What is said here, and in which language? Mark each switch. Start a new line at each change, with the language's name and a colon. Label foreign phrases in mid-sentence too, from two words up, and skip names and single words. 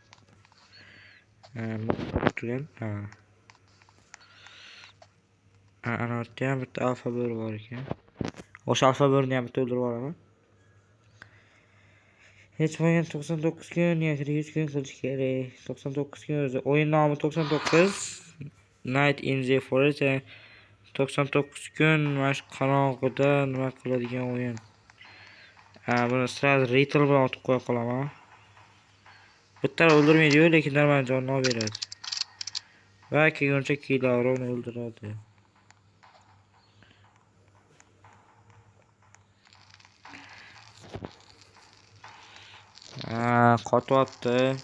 Uzbek: Turgan. Ana yerda ham bitta alfa bor ekan. O'sha alfa bo'rini ham bitta o'ldirib olaman. Hech bo'lmagan 99 kun yoki 100 kun qilish kerak. 99 kun o'zi. O'yin nomi 99. Night in the Forest. 99 kun mana shu qorong'ida nima qiladigan o'yin. Buni sразу retail bilan otib qo'ya qolaman. Bitta o'ldirmaydi-yu, lekin normal jonni olib beradi. Va kelguncha keyinroq o'ldiradi. Qotyapti.